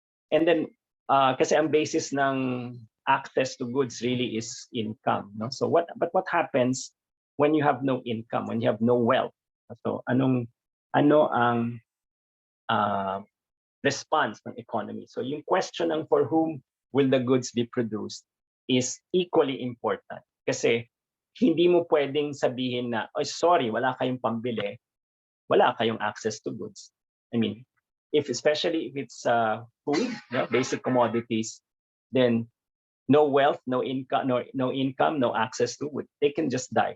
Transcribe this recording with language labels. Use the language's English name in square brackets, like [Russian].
[English] And then [Filipino] kasi ang [English] basis ng access to goods really is income, no? So what happens when you have no income, when you have no wealth? [Filipino] So ano ang response ng economy? [English] So yung question ng for whom will the goods be produced is equally important. [Filipino] Kasi hindi mo pwedeng sabihin na, oh, sorry, wala kayong pambili, wala kayong [English] access to goods. I mean, especially if it's food, basic commodities, then no wealth, no income, no access to wood. They can just die.